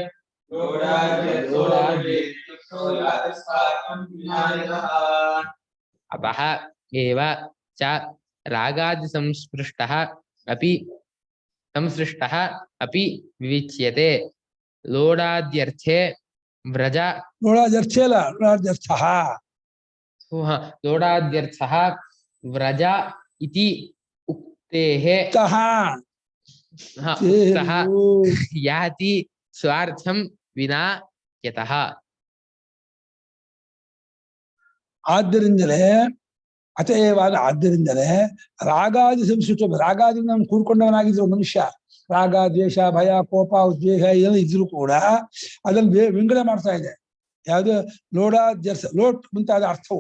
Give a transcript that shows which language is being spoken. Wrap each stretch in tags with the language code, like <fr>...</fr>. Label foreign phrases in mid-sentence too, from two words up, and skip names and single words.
<sa>ಅಪಃ ಏವ ಚ ರಾಗಾದಿ ಸಂಸ್ಪೃಷ್ಟಃ ಅಪಿ ವಿವಿಚ್ಯತೆ. ಲೋಢಾದ್ಯರ್ಥೆ ವ್ರಜ. ನೋಡಾದ್ಯರ್ಥೇ ಅಲ್ಲ, ನೋಡಾದ್ಯರ್ಥಃ. ಲೋಢಾದ್ಯರ್ಥಃ ವ್ರಜ ಇತಿ ಉಕ್ತೇಃ ಯಾತಿ ಸ್ವಾರ್ಥಂ ವಿನಾ ಯತಃ.</sa> <kn>ಆದ್ದರಿಂದಲೇ ಅತೇವಾದ ಆದ್ದರಿಂದಲೇ ರಾಗಾದಿ ಸಂಸೃಷ್ಟ. ರಾಗಾದಿಂದ ನಾವು ಕೂಡ್ಕೊಂಡವನಾಗಿದ್ರು ಮನುಷ್ಯ. ರಾಗ, ದ್ವೇಷ, ಭಯ, ಕೋಪ, ಉದ್ವೇಗ ಏನೋ ಇದ್ರು ಕೂಡ ಅದನ್ನು ವಿಂಗಡಣೆ ಮಾಡ್ತಾ ಇದೆ. ಯಾವುದು? ಲೋಢಾದ್ಯರ್ಥ, ಲೋಟ್ ಮುಂತಾದ ಅರ್ಥವು.</kn>